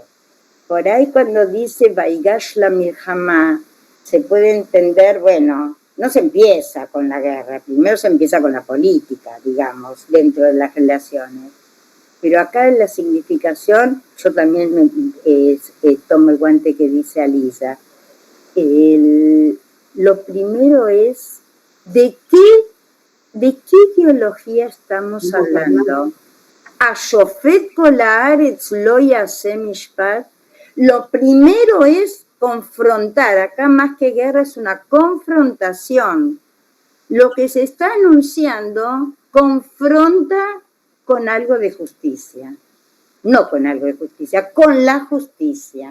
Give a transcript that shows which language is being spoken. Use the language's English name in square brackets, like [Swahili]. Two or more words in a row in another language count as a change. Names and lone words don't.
[Spanish] Por ahí cuando dice [Hebrew] ויגש למלחמה, [Spanish] se puede entender, bueno, no se empieza con la guerra, primero se empieza con la política, digamos, dentro de las relaciones. Pero acá en la significación, yo también tomo el guante que dice Alisa. Lo primero es, ¿de qué ideología estamos hablando? [Hebrew] השופט כל הארץ לא יעשה משפט. [Spanish] Lo primero es confrontar, acá más que guerra es una confrontación. Lo que se está anunciando confronta con algo de justicia, no con algo de justicia, con la justicia.